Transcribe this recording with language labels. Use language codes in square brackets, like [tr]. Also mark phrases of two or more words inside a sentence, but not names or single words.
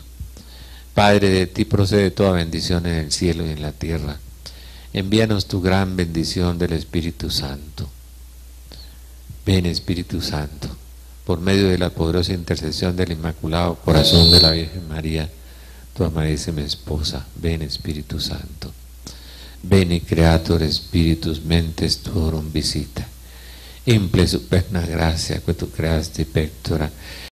[es] Padre, de ti procede toda bendición en el cielo y en la tierra. Envíanos tu gran bendición del Espíritu Santo. Ven, Espíritu Santo, por medio de la poderosa intercesión del Inmaculado Corazón de la Virgen María, tu amadísima esposa. Ven, Espíritu Santo. [la] Bene Creator Spiritus Mentes Tuorum visita. Imple superna gracia que tu creasti pectora